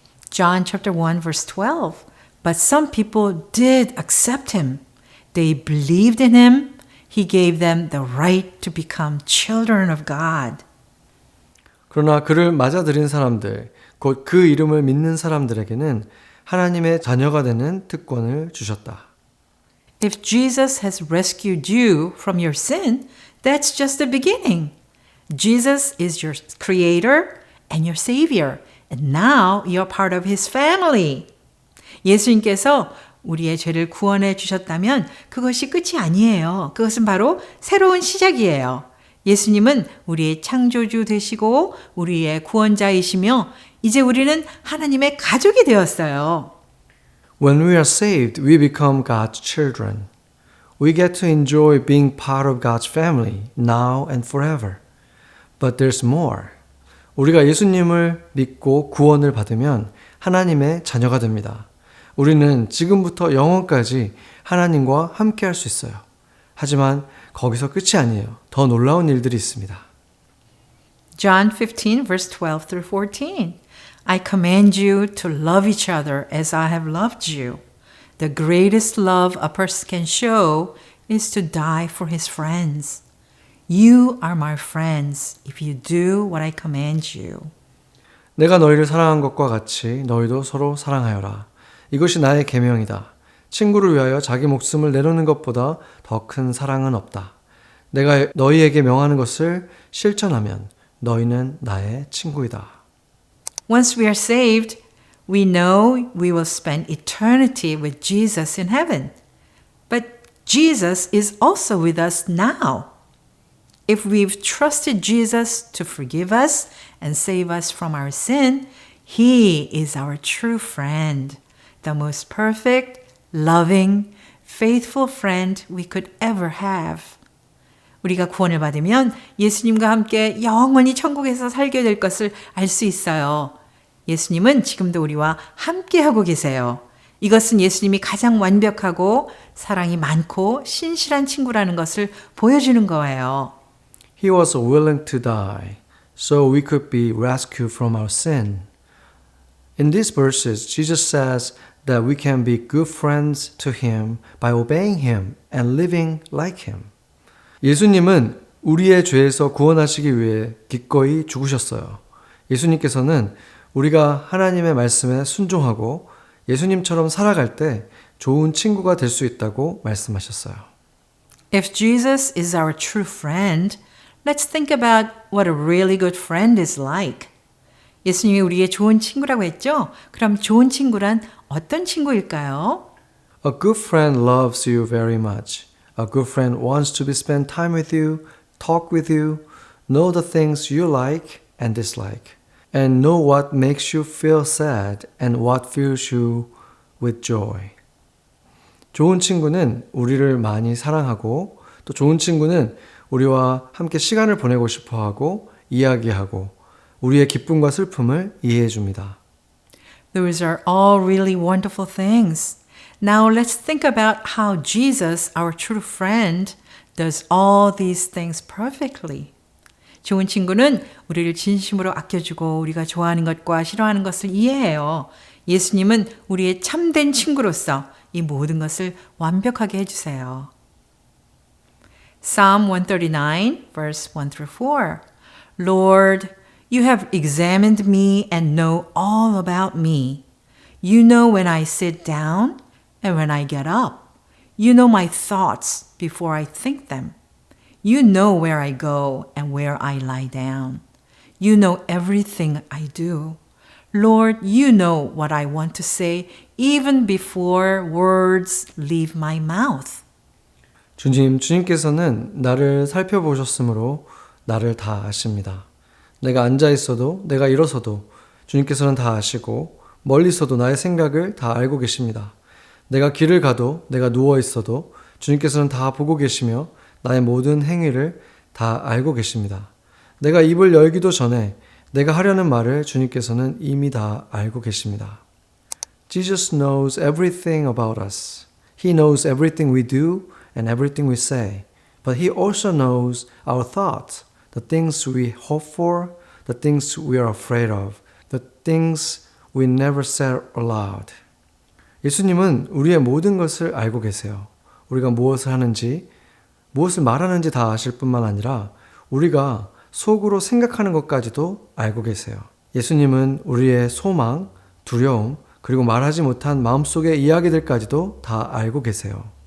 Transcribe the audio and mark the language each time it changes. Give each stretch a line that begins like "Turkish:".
English: John chapter 1 verse 12. But some people did accept him. They believed in him. He gave them the right to become children of God.
Korean: 그러나 그를 맞아들인 사람들, 곧 그 이름을 믿는 사람들에게는 하나님의 자녀가 되는 특권을 주셨다.
English: If Jesus has rescued you from your sin, that's just the beginning. Jesus is your creator and your savior, and now you're part of his family.
Korean: 예수님께서 우리의 죄를 구원해 주셨다면 그것이 끝이 아니에요. 그것은 바로 새로운 시작이에요. 예수님은 우리의 창조주 되시고 우리의 구원자이시며 이제 우리는 하나님의 가족이 되었어요.
English: When we are saved, we become God's children. We get to enjoy being part of God's family now and forever. But there's more.
Korean: 우리가 예수님을 믿고 구원을 받으면 하나님의 자녀가 됩니다. 우리는 지금부터 영원까지 하나님과 함께 할 수 있어요. 하지만 거기서 끝이 아니에요. 더 놀라운 일들이 있습니다.
English: John 15 verse 12 through 14. I command you to love each other as I have loved you. The greatest love a person can show is to die for his friends. You are my friends if you do what I command you.
Korean: 내가 너희를 사랑한 것과 같이 너희도 서로 사랑하여라. 이것이 나의 계명이다. 친구를 위하여 자기 목숨을 내놓는 것보다 더 큰 사랑은 없다. 내가 너희에게 명하는 것을 실천하면 너희는 나의 친구이다.
English: Once we are saved, we know we will spend eternity with Jesus in heaven. But Jesus is also with us now. If we've trusted Jesus to forgive us and save us from our sin, He is our true friend, the most perfect, loving, faithful friend we could ever have.
Korean: 우리가 구원을 받으면 예수님과 함께 영원히 천국에서 살게 될 것을 알 수 있어요. 예수님은 지금도 우리와 함께하고 계세요. 이것은 예수님이 가장 완벽하고 사랑이 많고 신실한 친구라는 것을 보여주는 거예요.
English: He was willing to die so we could be rescued from our sin. In these verses, Jesus says that we can be good friends to Him by obeying Him and living like Him.
Korean: 예수님은 우리의 죄에서 구원하시기 위해 기꺼이 죽으셨어요. 예수님께서는 우리가 하나님의 말씀에 순종하고 예수님처럼 살아갈 때 좋은 친구가 될 수 있다고 말씀하셨어요.
English: If Jesus is our true friend, let's think about what a really good friend is like.
Korean: 예수님이 우리의 좋은 친구라고 했죠? 그럼 좋은 친구란 어떤 친구일까요?
English: A good friend loves you very much. A good friend wants to spend time with you, talk with you, know the things you like and dislike, and know what makes you feel sad and what fills you with joy.
Korean: 좋은 친구는 우리를 많이 사랑하고 또 좋은 친구는 우리와 함께 시간을 보내고 싶어 하고 이야기하고 우리의 기쁨과 슬픔을 이해해 줍니다.
English: Those are all really wonderful things. Now let's think about how Jesus, our true friend, does all these things perfectly.
Korean: 좋은 친구는 우리를 진심으로 아껴주고 우리가 좋아하는 것과 싫어하는 것을 이해해요. 예수님은 우리의 참된 친구로서 이 모든 것을 완벽하게 해주세요.
English: Psalm 139, verse 1 through 4. Lord, you have examined me and know all about me. You know when I sit down and when I get up. You know my thoughts before I think them. You know where I go and where I lie down. You know everything I do. Lord, you know what I want to say even before words leave my mouth.
Korean: 주님께서는 나를 살펴보셨으므로 나를 다 아십니다. 내가 앉아 있어도 내가 일어서도 주님께서는 다 아시고 멀리서도 나의 생각을 다 알고 계십니다. 내가 길을 가도 내가 누워 있어도 주님께서는 다 보고 계시며 나의 모든 행위를 다 알고 계십니다. 내가 입을 열기도 전에 내가 하려는 말을 주님께서는 이미 다 알고 계십니다.
English: Jesus knows everything about us. He knows everything we do and everything we say. But He also knows our thoughts, the things we hope for, the things we are afraid of, the things we never said aloud.
Korean: 예수님은 우리의 모든 것을 알고 계세요. 우리가 무엇을 하는지, 무엇을 말하는지 다 아실 뿐만 아니라 우리가 속으로 생각하는 것까지도 알고 계세요. 예수님은 우리의 소망, 두려움, 그리고 말하지 못한 마음속의 이야기들까지도 다 알고 계세요.